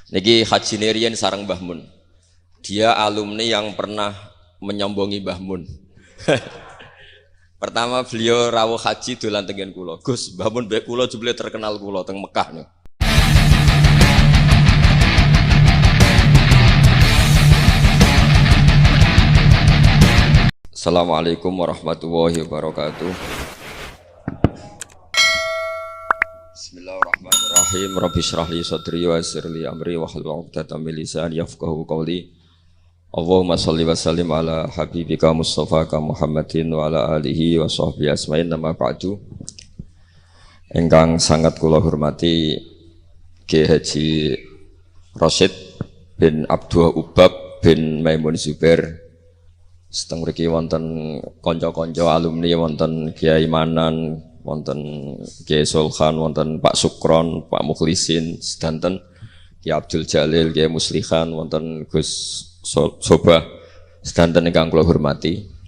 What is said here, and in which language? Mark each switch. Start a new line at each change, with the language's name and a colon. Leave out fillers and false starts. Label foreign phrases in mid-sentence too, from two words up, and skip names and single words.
Javanese: Niki Haji Nerian sareng Mbah Mun.
Indonesian: Dia alumni yang pernah menyombongi Mbah Mun.
Javanese: Pertama beliau rawuh haji dolan tengen kula. Gus, Mbah Mun mbek kula jebule terkenal kula teng Mekah niku.
Arabic: السلام عليكم ورحمة الله وبركاته. Bismillahirrahmanirrahim. رب اشرح لي صدري ويسر لي أمري واحلل عقدة من لساني يفقهوا قولي. اللهم صل وسلم على حبيبك المصطفى محمد وعلى آله وصحبه أجمعين أما بعد.
Javanese: Ingkang sangat kula hormati Ki Haji Rasyid bin Abdul Ubab bin Maimun Zubair. Seteng mriki wonten kanca-kanca alumni, wonten Kiai Manan, wonten Kiai Sulkhan, wonten Pak Sukron, Pak Mukhlisin, sedanten Kiai Abdul Jalil, Kiai Muslihan, wonten Gus Sobah, sedanten ingkang kula hormati.